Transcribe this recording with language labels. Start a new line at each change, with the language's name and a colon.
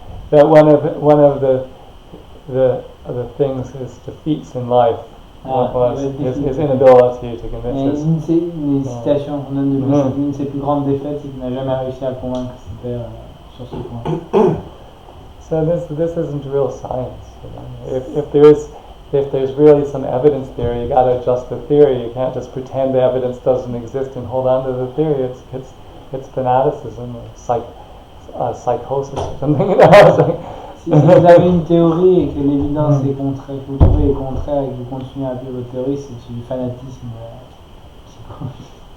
English: That one of the things his defeats in life was his inability to convince his.
French: Une citation qu'on donne de lui, une de ses plus grandes défaites, c'est qu'il n'a jamais réussi à convaincre ses pairs sur ce point.
English: So this isn't real science. If there's really some evidence there, you got to adjust the theory. You can't just pretend the evidence doesn't exist and hold on to the theory. It's fanaticism or psychosis or something.
French: Si vous avez une théorie et que l'évidence est contraire, que vous trouvez est contraire et que vous continuez à appeler votre théorie, c'est du fanatisme psychologique.